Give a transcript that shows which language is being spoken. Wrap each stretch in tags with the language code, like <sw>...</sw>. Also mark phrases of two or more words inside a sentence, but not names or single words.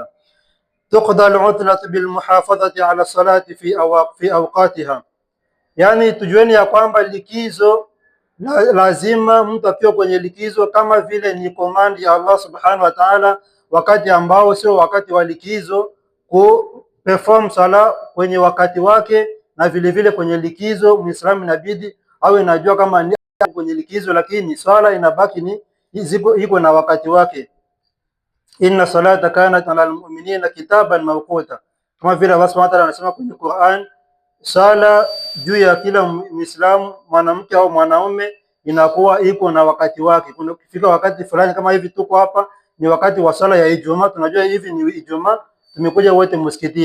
<ar>تقضى العطلة بالمحافظة على الصلاة في أوقاتها,</ar> <sw>yani tujueni ya kwamba likizo lazima mtu akiwa kwenye likizo, kama vile ni command ya Allah</sw> <ar>سبحانه وتعالى,</ar> <sw>wakati ambao sio wakati wa likizo, perform sala kwenye wakati wake. Na vile vile kwenye likizo Muislamu inabidi awe anajua kama ni kwenye likizo, lakini swala inabaki ni iko na wakati wake.</sw> <ar>إن الصلاة كانت على المؤمنين كتابا موقوتا,</ar> <sw>kama vile Allah</sw> <ar>سبحانه وتعالى</ar> <sw>anasema kwenye Qur'an, sala juu ya kila Muislamu mwanamke au mwanaume inakuwa iko na wakati wake. Kuna kufika wakati fulani, kama hivi tuko hapa ni wakati wa sala ya Ijumaa, tunajua hivi ni Ijumaa, tumekuja wote msikitini.</sw>